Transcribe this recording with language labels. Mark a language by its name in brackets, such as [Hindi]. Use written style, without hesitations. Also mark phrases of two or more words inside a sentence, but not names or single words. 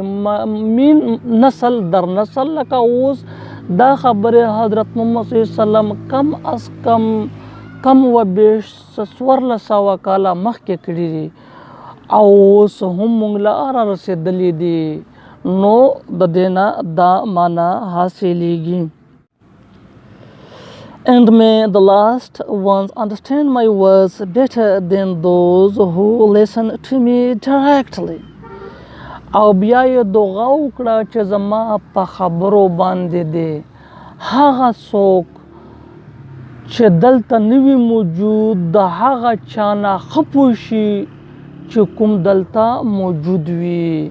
[Pashto] مین [Persian] نسل در نسل [Pashto] لکه اوس دا خبرې حضرت محمد صلی الله علیه وسلم کم از کم و بیش 1400 کاله مخکې کړي دي او اوس هم موږ له را رسېدلي دي نو د دې نه دا معنا حاصلېږي. [English] And may the last ones understand my words better than those who listen to me directly. [Pashto] او بیا یې دعا وکړه چې زما په خبرو باندې دی هغه څوک چې دلته نوي موجود د هغه چا نه ښه پوه شي چې کوم دلته موجود وي.